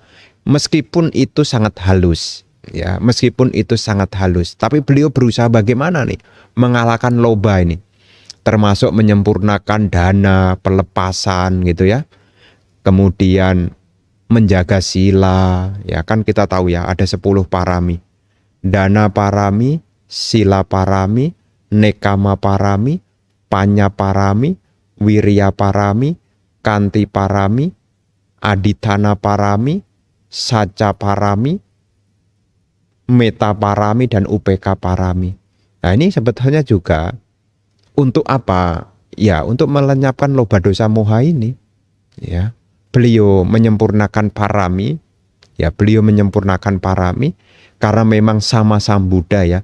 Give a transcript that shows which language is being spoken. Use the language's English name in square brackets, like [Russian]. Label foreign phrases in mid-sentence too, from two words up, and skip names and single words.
[Indonesian] Meskipun itu sangat halus. Ya meskipun itu sangat halus. Tapi beliau berusaha bagaimana nih mengalahkan loba ini. Termasuk menyempurnakan dana, pelepasan gitu ya. Kemudian menjaga sila. Ya kan kita tahu ya ada 10 parami. [Pali] Dana parami, sila parami, nekama parami, panya parami, wirya parami, kanti parami, aditana parami, saca parami, meta parami, dan upeka parami. [Indonesian] Nah ini sebetulnya juga untuk apa? Ya untuk melenyapkan loba dosa moha ini. Ya, beliau menyempurnakan parami. Ya beliau menyempurnakan parami karena memang sama Sambuddha ya.